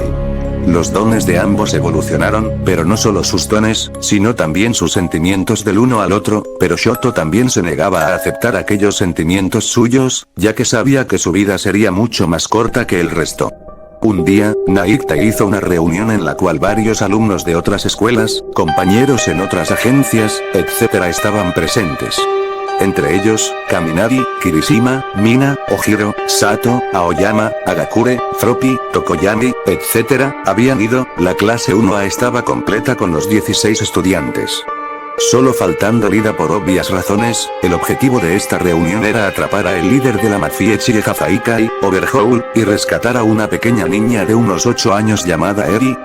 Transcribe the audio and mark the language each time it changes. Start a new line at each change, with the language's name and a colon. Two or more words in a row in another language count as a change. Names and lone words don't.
Spanish: Los dones de ambos evolucionaron, pero no solo sus dones, sino también sus sentimientos del uno al otro, pero Shoto también se negaba a aceptar aquellos sentimientos suyos, ya que sabía que su vida sería mucho más corta que el resto. Un día, Naiktai hizo una reunión en la cual varios alumnos de otras escuelas, compañeros en otras agencias, etc. estaban presentes. Entre ellos, Kaminari, Kirishima, Mina, Ojiro, Sato, Aoyama, Agakure, Froppy, Tokoyami, etc. habían ido. La clase 1A estaba completa con los 16 estudiantes. Solo faltando Lida por obvias razones. El objetivo de esta reunión era atrapar a el líder de la mafia Chie Hafaikai, Overhaul, y rescatar a una pequeña niña de unos 8 años llamada Eri.